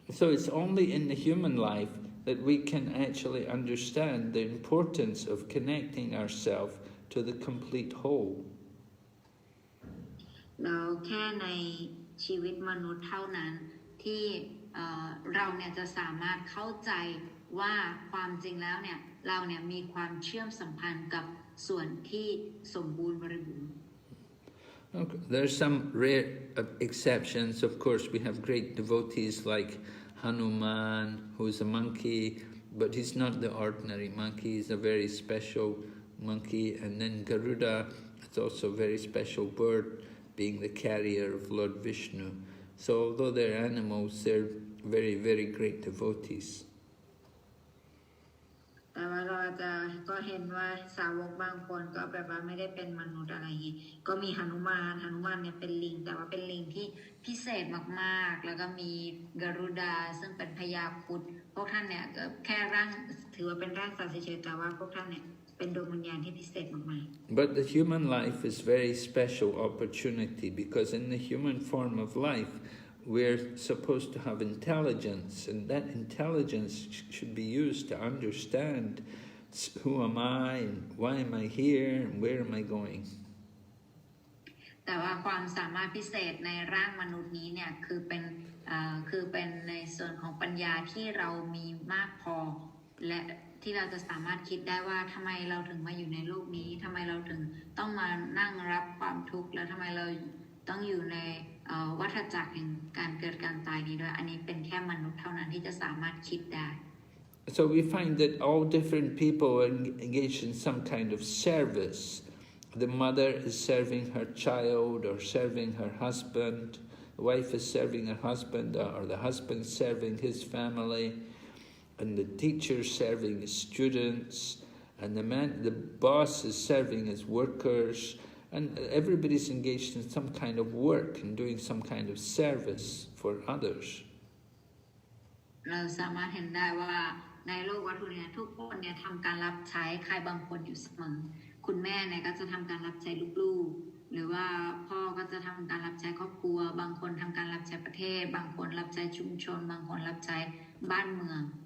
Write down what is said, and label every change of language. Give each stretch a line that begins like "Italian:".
English: So it's only in the human life that we can actually understand the importance of connecting ourselves to the complete whole.
Thai: แล้วแค่ในชีวิตมนุษย์เท่านั้นที่เราเนี่ยจะสามารถเข้าใจว่าความจริงแล้วเนี่ยเราเนี่ยมีความเชื่อมสัมพันธ์กับส่วนที่สมบูรณ์บริบูรณ์
English: Okay. There's some rare exceptions. Of course, we have great devotees like Hanuman, who's a monkey, but he's not the ordinary monkey. He's a very special monkey. And then Garuda is also a very special bird, being the carrier of Lord Vishnu. So although they're animals, they're very, very great devotees.
Thai: แต่ว่าเราจะก็เห็นว่าสาวกบางคนก็แบบว่าไม่ได้เป็นมนุษย์อะไรอย่างนี้ก็มีหนุมานเนี่ยเป็นลิงแต่ว่าเป็นลิงที่พิเศษมากๆแล้วก็มีกรุดาซึ่งเป็นพญาครุฑพวกท่านเนี่ยแค่ร่างถือว่าเป็นร่างสัตว์เฉยๆแต่ว่าพวกท่านเนี่ยเป็นดวงวิญญาณที่พิเศษมากๆ
English: But the human life is very special opportunity because in the human form of life we're supposed to have intelligence, and that intelligence should be used to understand who am I, and why am I here, and where am I going.
Thai: แต่ว่าความสามารถพิเศษในร่างมนุษย์นี้เนี่ยคือเป็นในส่วนของปัญญาที่เรามีมากพอและที่เราจะสามารถคิดได้ว่าทำไมเราถึงมาอยู่ในโลกนี้ทำไมเราถึงต้องมานั่งรับความทุกข์แล้วทำไมเราต้องอยู่ในวัฏจักรแห่งการเกิดการตายนี้ด้วยอันนี้เป็นแค่มนุษย์เท่านั้นที่จะสามารถคิดได้
English: So we find that all different people engage in some kind of service, the mother is serving her child or serving her husband, the wife is serving her husband, or the husband serving his family, and the teacher serving his students, and the boss is serving his workers, and everybody's engaged in some kind of work and doing some kind of service for others.
Thai: เราสามารถเห็นได้ว่าในโลกวัตถุเนี่ยทุกคนเนี่ยทำการรับใช้ใครบางคนอยู่เสมอคุณแม่เนี่ยก็จะทำการรับใช้ลูกๆหรือว่าพ่อก็จะทำการรับใช้ครอบครัวบางคนทำการรับใช้ประเทศบางคนรับใช้ชุมชนบางคนรับใช้บ้านเมือง